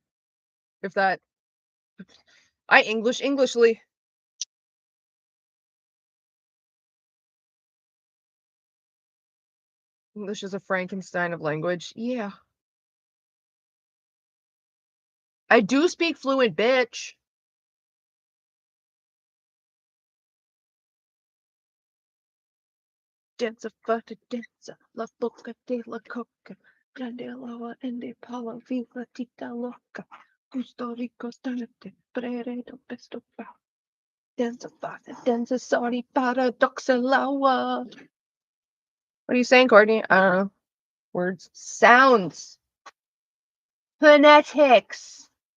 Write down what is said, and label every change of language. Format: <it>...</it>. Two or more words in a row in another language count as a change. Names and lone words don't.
<en>If that I Englishly. English is a Frankenstein of language. Yeah. I do speak fluent bitch. Danza fata danza, la boca de la coca, grande loa and de pala viva tita loca, gusto rico stanete, prere do besto pa. Danza fata danza, sorry paradoxalawa. What are you saying, Courtney? I don't know. Words. Sounds. Phonetics.</en>